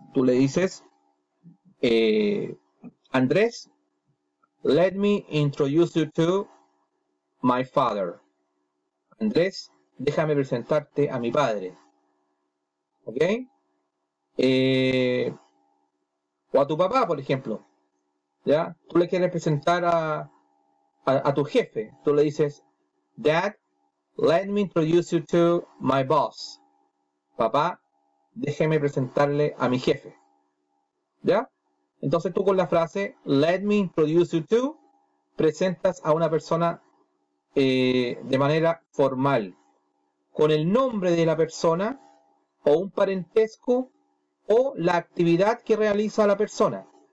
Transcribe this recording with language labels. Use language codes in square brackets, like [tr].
[es] Tú le dices: [en] Andrés, let me introduce you to my father. [es] Andrés, déjame presentarte a mi padre. ¿Ok? O a tu papá, por ejemplo, ¿ya? Tú le quieres presentar a tu jefe. Tú le dices: [en] Dad, let me introduce you to my boss. [es] Papá, déjeme presentarle a mi jefe. ¿Ya? Entonces tú con la frase [en] "Let me introduce you to" [es] presentas a una persona de manera formal, con el nombre de la persona o un parentesco o la actividad que realiza la persona.